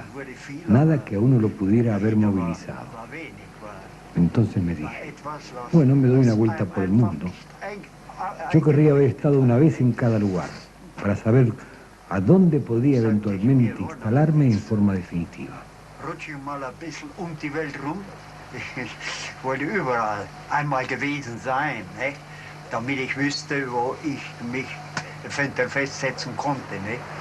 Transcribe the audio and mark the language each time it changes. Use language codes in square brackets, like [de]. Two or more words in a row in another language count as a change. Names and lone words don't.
[es] Nada que a uno lo pudiera haber movilizado. Entonces me dije, bueno, me doy una vuelta por el mundo. Yo querría haber estado una vez en cada lugar, para saber a dónde podría eventualmente instalarme en forma definitiva. [de] Rutsche mal ein bisschen die Welt rum. Ich wollte überall einmal gewesen sein, ne? Damit ich wüsste, wo ich mich festsetzen konnte. Ne?